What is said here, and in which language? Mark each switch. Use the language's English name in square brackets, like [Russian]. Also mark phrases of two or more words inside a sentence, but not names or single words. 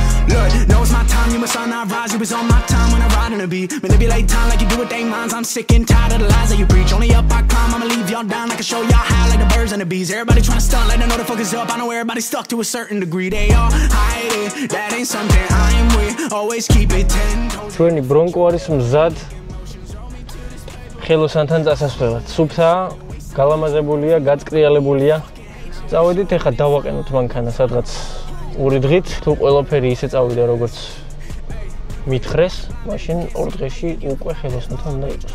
[English] Look, know it's my time, you must not rise. You was on my time when I ride in a beat. Manipulate time like you do with they minds. I'm sick and tired of the lies that you preach. Only up I climb, I'ma leave y'all down. I can show y'all how like the birds and the bees. Everybody trying to stunt like they know the fuck is up. I know everybody stuck to a certain degree. They all hide it, that ain't something I am with. Always keep it 10 toes. [Georgian] ჩვენი ბრონკო არის მზად ხელოსანთან წასასვლელად. სუფთა, გალამაზებულია, გაწკრიალებულია. წავედით, ეხლა დავაყენოთ მანქანა სადღაც 2 დღით. თუ ყველაფერი ისე წავიდა როგორც მითხრეს, მაშინ 2 დღეში უკვე ხელოსანთან უნდა იყოს.